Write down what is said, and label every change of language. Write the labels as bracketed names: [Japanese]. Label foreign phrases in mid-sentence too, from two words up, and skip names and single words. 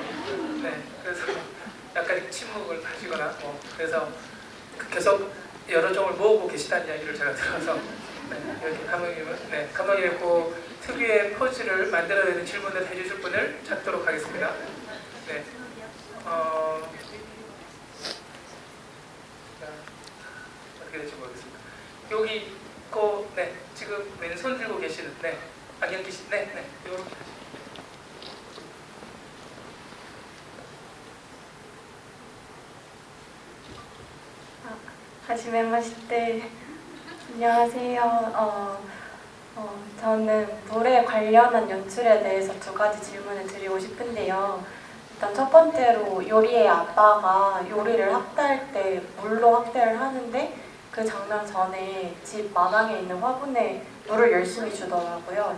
[Korean] 네, 그래서 약간 침묵을 하시거나 그래서 계속 여러 종을 모으고 계시다는 이야기를 제가 들어서 여기 감독님은 감독님의 특유의 포즈를 만들어내는 질문을 해주실 분을 찾도록 하겠습니다. 네, 어떻게 될지 모르겠습니다. 여기 지금 왼손 들고 계시는 안경기 씨, 요렇게. [Japanese] はじめまして. [Korean] 안녕하세요. 저는 물에 관련한 연출에 대해서 두 가지 질문을 드리고 싶은데요. 일단 첫 번째로 요리의 아빠가 요리를 학대할 때 물로 학대를 하는데 그 장면 전에 집 마당에 있는 화분에 물을 열심히 주더라고요.